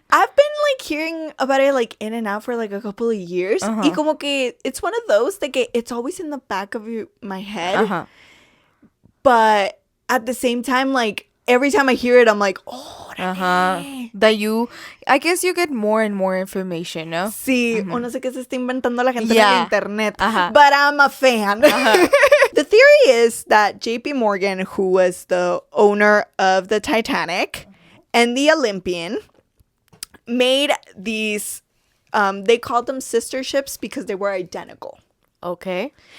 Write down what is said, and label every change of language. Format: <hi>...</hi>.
<en>I've been like hearing about it like in and out for like a couple of years.</en> <es>Y como que</es> <en>it's one of those that it's always in the back of my head. But at the same time, like every time I hear it, I'm like, oh, that I guess you get more and more information, no?</en> <es>Sí, o no sé qué se está inventando la gente en el internet.</es> <en>But I'm a fan. The theory is that JP Morgan, who was the owner of the Titanic and the Olympian, made these, they called them sister ships because they were identical. Okay.</en>